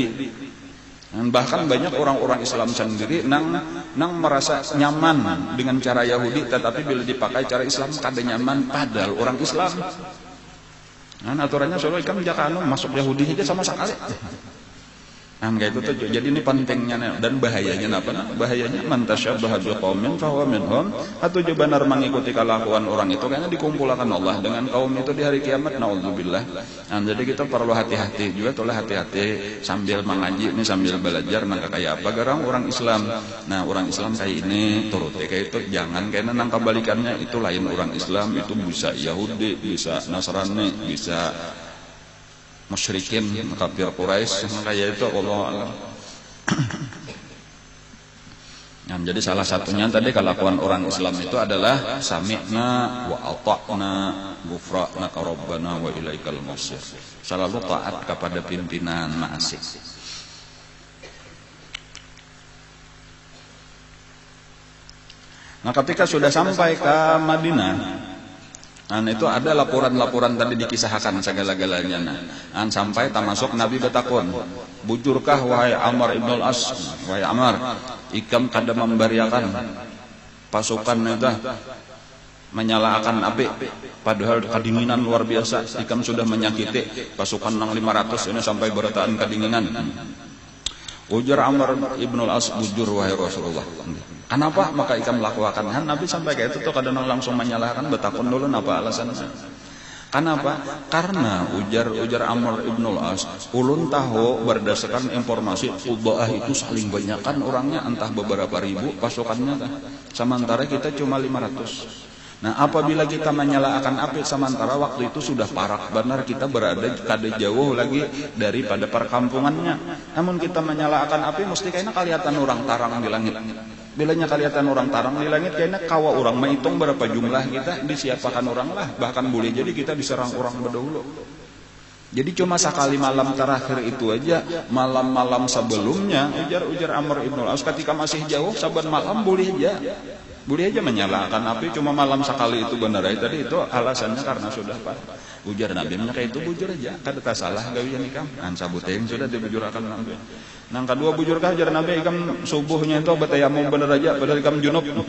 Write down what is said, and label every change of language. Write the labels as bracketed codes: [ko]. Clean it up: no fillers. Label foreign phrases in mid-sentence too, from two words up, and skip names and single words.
[id] Dan bahkan banyak orang-orang Islam sendiri nang merasa nyaman dengan cara Yahudi, tetapi bila dipakai cara Islam kada nyaman, padahal orang Islam. Aturannya soalnya kan jangan masuk Yahudi aja sama sekali. Kayak itu tuh. Jadi ini pentingnya dan bahayanya apa? Bahayanya [ar] من تشبه بقوم فهو منهم. [id] Atau juga benar mengikuti kelakuan orang itu kayaknya dikumpulkan Allah dengan kaum itu di hari kiamat, naudzubillah. Jadi kita perlu hati-hati juga, tolong hati-hati sambil mengaji ini, sambil belajar kayak apa garang orang Islam. Orang Islam kayak ini turut kayak itu, jangan kayaknya nang kebalikannya itu lain orang Islam itu bisa Yahudi, bisa Nasrani, bisa musyrikin kafir Quraisy kayak itu [ar] الله أعلم. [id] Nah, jadi salah satunya tadi kelakuan orang Islam itu adalah [ar] سمعنا وأطعنا غفرانك ربنا وإليك المصير. [id] Selalu taat kepada pimpinan ma'asih. Nah, ketika sudah sampai ke Madinah, itu ada laporan-laporan tadi dikisahkan segala-galanya. Sampai termasuk Nabi bertakun, bujurkah wahai Amr ibn al-As, wahai Amr, [bjn] ikam kada membariakan [id] pasukan itu menyalakan api, padahal kedinginan luar biasa. Ikam sudah menyakiti pasukan nang 500 ini sampai bertahan kedinginan. Ujar Amr ibn al-As, bujur wahai Rasulullah. Kenapa maka ikam lakukan? Nabi sampai kayak itu tuh kadang langsung menyalahkan, bertakun dulu apa alasannya. Kenapa? Karena ujar Amr ibn al-As, ulun tahu berdasarkan informasi Ubaah itu saling banyakkan orangnya, entah beberapa ribu pasukannya, sementara kita cuma 500. Nah, apabila kita menyalakan api sementara waktu itu sudah parak benar, kita berada kada jauh lagi daripada perkampungannya. Namun kita menyalakan api mesti kayaknya kelihatan orang tarang di langit. Bilanya kelihatan orang tarang di langit, kayaknya kawa orang menghitung berapa jumlah kita, disiapakan orang lah. Bahkan boleh jadi kita diserang orang berdahulu. Jadi cuma sekali malam terakhir itu aja, malam-malam sebelumnya ujar Amr ibn al-As ketika masih jauh saban malam boleh aja menyalakan api, cuma malam sekali itu benar aja. Tadi itu alasannya karena sudah parah. Ujar Nabi kayak itu bujur aja, [bjn] kada tak salah gawian ikam. [id] Sabuteng sudah dibujurkan Nabi. Nang kedua bujurkah ujar Nabi, ikam subuhnya itu betayamum benar aja padahal ikam junub.